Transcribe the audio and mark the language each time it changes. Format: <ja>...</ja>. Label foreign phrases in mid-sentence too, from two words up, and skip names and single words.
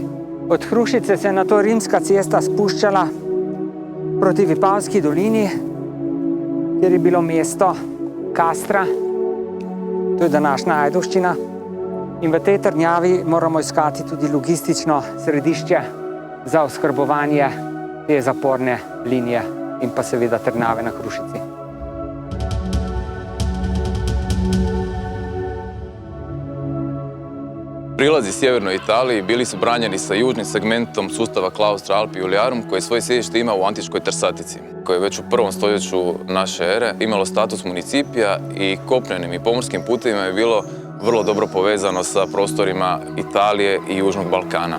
<sl>Od Hrušice se je nato rimska cesta spuščala proti Vipavski dolini, kjer je bilo mesto Castra, to je današnja Ajdovščina, in v tej trdnjavi moramo iskati tudi logistično središče za oskrbovanje te zaporne linije in pa seveda trdnjave na Hrušici.</sl> <hr>Prilazi sjevernoj Italiji bili su branjeni sa južnim segmentom sustava Claustra Alpi Iuliarum, koji svoje sjedište ima u antičkoj Tarsatici, koje je već u 1. stoljeću naše ere imalo status municipija i kopnenim i pomorskim putevima je bilo vrlo dobro povezano sa prostorima Italije i Južnog Balkana.</hr>